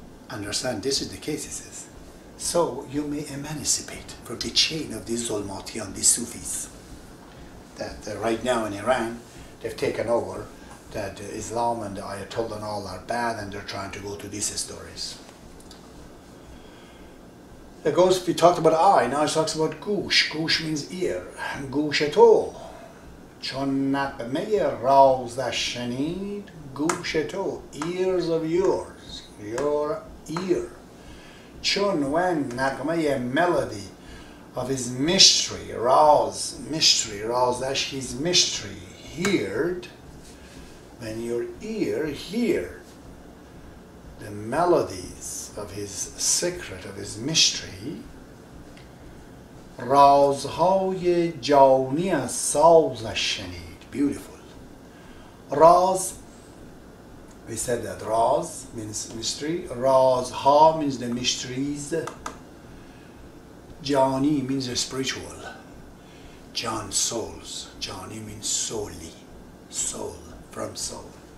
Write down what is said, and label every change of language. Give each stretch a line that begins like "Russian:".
English: Understand, this is the case, he says. So you may emancipate from the chain of these Zulmatiyan, these Sufis. That right now in Iran, they've taken over, that Islam and the Ayatollah and all are bad, and they're trying to go to these stories. It goes, we talked about eye, now it talks about goosh. Goosh means ear. Goosheto.
Persian: چون نغمه رازش شنید گوش تو,
English: ears of yours, your ear. چون when نغمه melody of his mystery, raz, mystery, razش, his mystery, heard, when your ear heard the melodies of his secret, of his mystery.
Persian: رازهای جانی از سازش شنید.
English: Beautiful. Raz, we said that Raz means mystery. Razha means the mysteries. Jani means the spiritual. Jan, souls. Jani means souli. Soul, from soul.